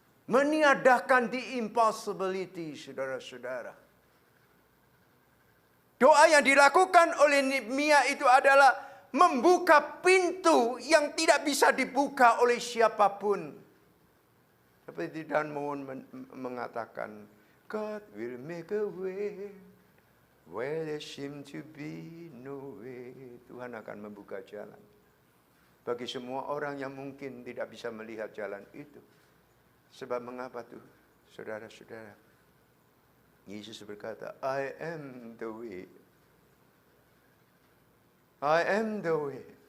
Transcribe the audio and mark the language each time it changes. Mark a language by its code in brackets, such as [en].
[id] Meniadakan [en] the impossibility, [id] saudara-saudara. Doa yang dilakukan oleh Nehemia itu adalah membuka pintu yang tidak bisa dibuka oleh siapapun. Seperti Dan Moon mengatakan, [en] God will make a way where there seem to be no way. [id] Tuhan akan membuka jalan bagi semua orang yang mungkin tidak bisa melihat jalan itu. Sebab mengapa tuh, saudara-saudara? Yesus berkata, [en] I am the way. I am the way.